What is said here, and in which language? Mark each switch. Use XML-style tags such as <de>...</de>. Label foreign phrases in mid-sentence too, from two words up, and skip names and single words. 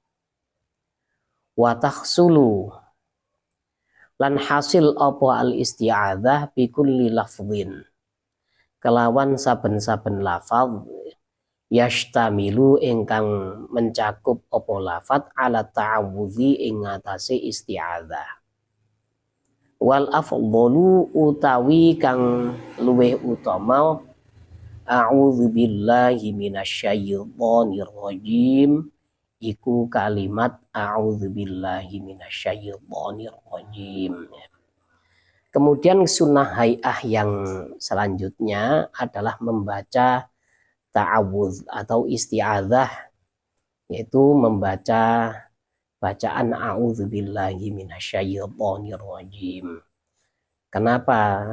<ar>وتحصل</ar> <jv>lan hasil apa</jv> <ar>الاستعاذة بكل لفظ</ar> <jv>kelawan saben-saben lafaz yashtamilu ingkang mencakup apa lafaz</jv> <ar>على التعوذ</ar> <jv>ing atase isti'adzah.</jv> <ar>والأفضل</ar> <jv>utawi kang luweh utama</jv> <ar>أعوذ بالله من الشيطان الرجيم</ar> <jv>iku kalimat</jv> <ar>أعوذ بالله من الشيطان الرجيم.</ar> <id>Kemudian sunnah hay'ah yang selanjutnya adalah membaca ta'awudz atau isti'adzah, yaitu membaca bacaan</id> <ar>أعوذ بالله من الشيطان الرجيم.</ar> <id>Kenapa?</id>